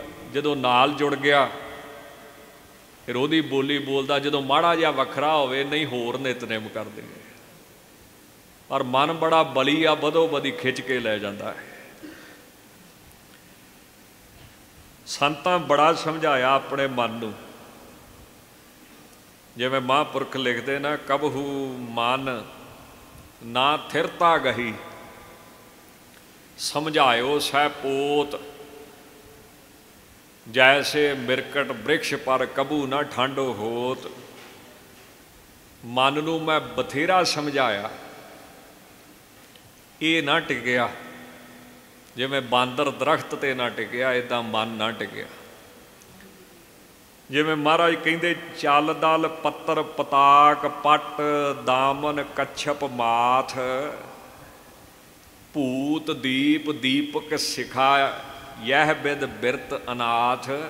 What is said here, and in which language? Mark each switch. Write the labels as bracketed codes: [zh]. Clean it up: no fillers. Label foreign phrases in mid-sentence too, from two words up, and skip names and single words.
[pa] ਜਦੋਂ ਨਾਲ ਜੁੜ ਗਿਆ ਫਿਰ ਉਹਦੀ ਬੋਲੀ ਬੋਲਦਾ, ਜਦੋਂ ਮਾੜਾ ਜਿਹਾ ਵੱਖਰਾ ਹੋਵੇ ਨਹੀਂ ਹੋਰ ਨਿਤਨੇਮ ਕਰ ਦੇਂਗੇ। ਪਰ ਮਨ ਬੜਾ ਬਲੀ ਆ, ਬਦੋ ਬਦੀ ਖਿੱਚ ਕੇ ਲੈ ਜਾਤਾ ਹੈ। ਸੰਤਾਂ ਬੜਾ ਸਮਝਾਇਆ ਆਪਣੇ ਮਨ ਨੂੰ, ਜਿਵੇਂ ਮਹਾਪੁਰਖ ਲਿਖਤੇ ਨਾ, [hi] कबहू मन ना थिरता गही, समझायो सह पोत, जैसे मिरकट वृक्ष पर कबू न ठंडो होत। [pa] ਮਨ ਨੂੰ ਮੈਂ ਬਥੇਰਾ ਸਮਝਾਇਆ, ਯੇ ਨਾ ਟਿਕਿਆ। ਜਿਵੇਂ ਬਾਂਦਰ ਦਰਖ਼ਤ ਤੇ ਨਾ ਟਿਕਿਆ, ਇੱਦਾਂ ਮਨ ਨਾ ਟਿਕਿਆ। ਜਿਵੇਂ ਮਹਾਰਾਜ ਕਹਿੰਦੇ, [hi] चल दल पत्तर पताक पट, दामन कच्छप माथ, भूत दीप दीपक सिखा, यह बिद बिरत अनाथ।